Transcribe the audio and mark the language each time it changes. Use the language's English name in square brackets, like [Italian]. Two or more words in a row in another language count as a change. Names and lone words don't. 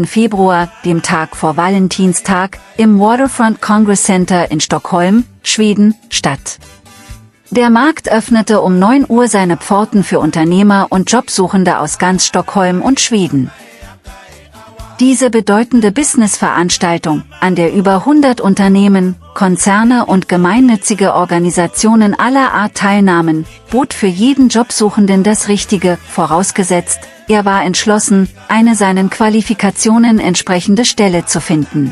[German] Februar, dem Tag vor Valentinstag, im Waterfront Congress Center in Stockholm, Schweden, statt. Der Markt öffnete um 9 Uhr seine Pforten für Unternehmer und Jobsuchende aus ganz Stockholm und Schweden. Diese bedeutende Businessveranstaltung, an der über 100 Unternehmen, Konzerne und gemeinnützige Organisationen aller Art teilnahmen, bot für jeden Jobsuchenden das Richtige, vorausgesetzt, er war entschlossen, eine seinen Qualifikationen entsprechende Stelle zu finden.